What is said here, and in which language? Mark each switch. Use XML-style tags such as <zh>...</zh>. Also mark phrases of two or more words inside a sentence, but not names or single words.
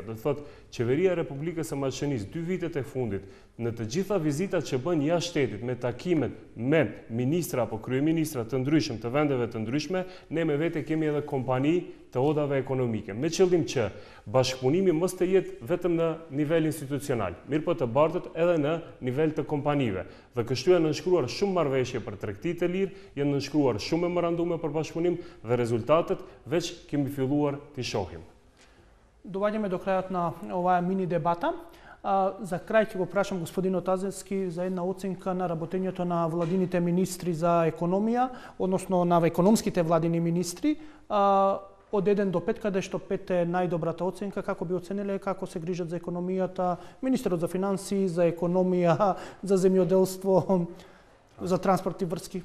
<sq>Do të thotë, Qeveria e Republikës së Maqedonisë 2 vitet e fundit, në të gjitha vizitat që bën jashtë shtetit me takimet me ministra apo kryeministra të ndryshëm të vendeve të ndryshme, ne me vete kemi edhe kompani të odave ekonomike, me qëllim që bashkëpunimi mos të jetë vetëm në nivel institucional, mirë po të bartët edhe në nivel të kompanive. Dhe kështu janë nënshkruar shumë marrëveshje për tregti të lirë, janë nënshkruar shumë memorandume për bashkëpunim dhe rezultatet veç kemi filluar t'i shohim.</sq> <mk>Doaѓаме до крајот на оваа мини дебата. За крај ќе го прашам господинот Азевски за една оценка на работењето на владините министри за економија, односно на економските владини министри, од 1 до 5, каде што 5 е најдобрата оценка, како би оцениле како се грижат за економијата, министерот за финансии, за економија, за земјоделство, за транспорт и врски.</mk>